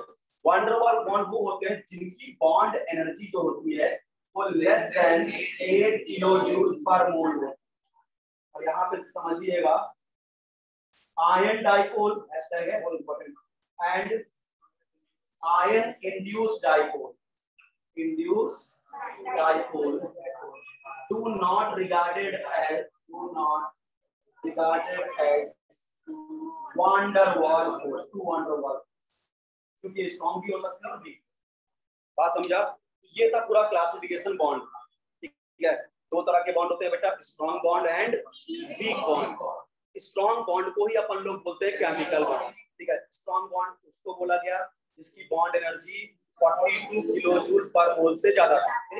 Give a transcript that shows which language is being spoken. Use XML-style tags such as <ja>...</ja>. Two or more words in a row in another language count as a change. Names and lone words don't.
<hi>वैन डर वाल बॉन्ड वो होते हैं जिनकी</hi> <en>bond energy</en> <hi>जो होती है वो</hi> <en>less than 8 kilo joule per mole</en> <hi>हो।</hi> <en>और यहाँ पे समझिएगा, ion dipole hashtag</en> <hi>है बहुत</hi> <en>important, and ion induced dipole do not regarded as van der Waal force, टू van der Waal,</en> <hi>क्योंकि स्ट्रॉन्ग भी हो सकते हैं। बात समझा? ये था पूरा</hi> <en>classification bond,</en> <hi>ठीक है। 2 तरह के बॉन्ड होते हैं बेटा,</hi> <en>strong bond and weak bond. strong bond</en> <hi>को ही अपन लोग बोलते हैं</hi> <en>chemical bond,</en> <hi>ठीक है।</hi> <en>strong bond</en> <hi>उसको बोला गया जिसकी</hi> <en>bond energy 42 kilo joule per mole</en> <hi>से ज्यादा है।</hi>